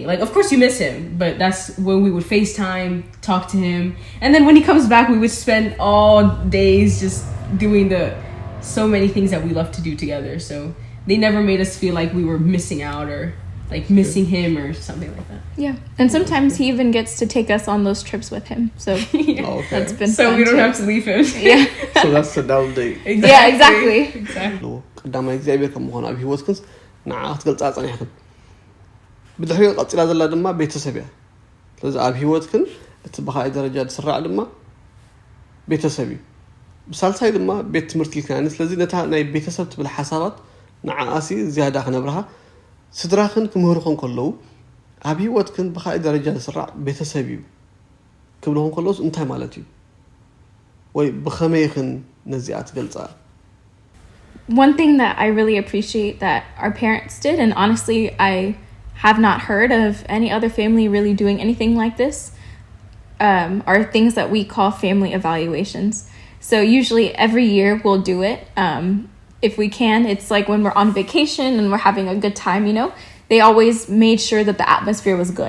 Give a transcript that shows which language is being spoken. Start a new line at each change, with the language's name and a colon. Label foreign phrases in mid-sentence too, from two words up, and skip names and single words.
English: Of course you miss him, but that's when we would FaceTime, talk to him, and then when he comes back, we would spend all days just doing so many things that we love to do together. So they never made us feel like we were missing out or like missing him or something like that. Yeah. And sometimes he even gets to take us on those trips with him. So Okay. that's been So fun we don't too. have to leave him. Yeah. So that's the double date. Yeah, exactly. Exactly.
Tigrinya: قدامي እግዚአብሔር ከም ምዃኑ ኣብ ሂወትክንስ ንዓ ክትገልፃ ፀኒሕክን ብድሕሪኡ ቀፂላ ዘላ ድማ ቤተሰብ እያ ስለዚ ኣብ ሂወትክን እቲ ብካልእ ደረጃ ዝስራዕ ድማ ቤተሰብ እዩ ብሳልሳይ ድማ ቤት ትምህርቲ ኢልካ ስለዚ ነታ ናይ ቤተሰብ ትብል ሓሳባት ንዓኣሲ ዝያዳ ክነብርሃ ስድራክን ክምህሩክን ከለዉ ኣብ ሂወትክን ብካልእ ደረጃ ዝስራዕ ቤተሰብ እዩ ክብልኹም ከለውስ እንታይ ማለት እዩ ወይ ብኸመይክን ነዚኣ ትገልፃ
English: One thing that I really appreciate that our parents did, and honestly, I have not heard of any other family really doing anything like this, are things that we call family evaluations. So usually every year we'll do it. If we can, it's like when we're on vacation and we're having a good time, you know, they always made sure that the atmosphere was good.